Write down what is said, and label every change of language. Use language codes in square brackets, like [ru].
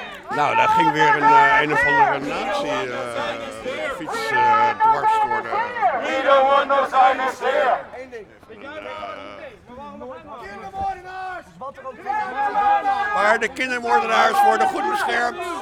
[nl] Nou, daar ging weer een of andere nazi fiets dwars door de... [en] We don't want no Zionists here! [nl] Maar de kindermoordenaars worden goed beschermd.